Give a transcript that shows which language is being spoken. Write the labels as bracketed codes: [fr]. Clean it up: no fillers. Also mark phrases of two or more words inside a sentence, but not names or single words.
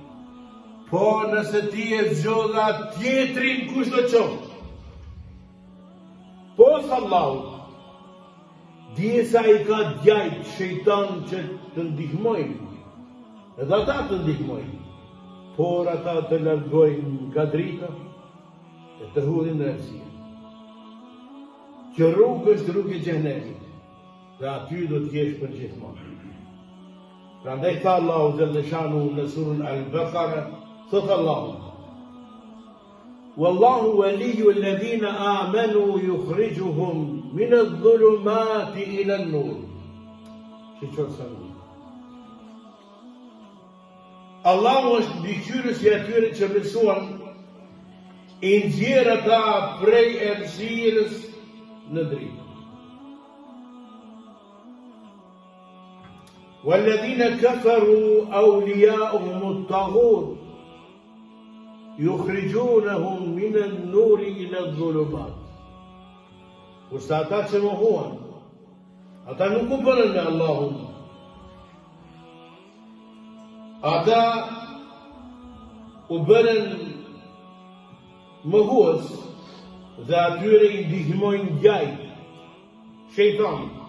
[sq] Po nëse ti e zgjodha tjetrin kushdo qoftë, pos Allahut, dije sa i ka djajt shejtan që të ndihmojnë, edhe ata të ndihmojnë, por ata të largojnë nga drita e të hudhin në errësi. Kjo rrugë është rrugë e xhenemit, dhe aty do të jesh për gjithmonë. Prandaj tha Allahu Gjellëshanu në surën Al-Baqara, thot Allahu, [ar] والله ولي الذين آمنوا يخرجهم من الظلمات إلى النور. [sq] Shiqor sa mirë. Allahu është mbikëqyrës i atyre që besuan, i nxjerr ata prej errësirës në dritë. [ar] والذين كفروا أولياؤهم الطاغوت يخرجونهم من النور إلى الظلمات. [sq] Kurse ata që mohuan, ata nuk u bënën me Allahun, ata u bërën mohues dhe atyre i ndihmojnë gjajt, shejtan.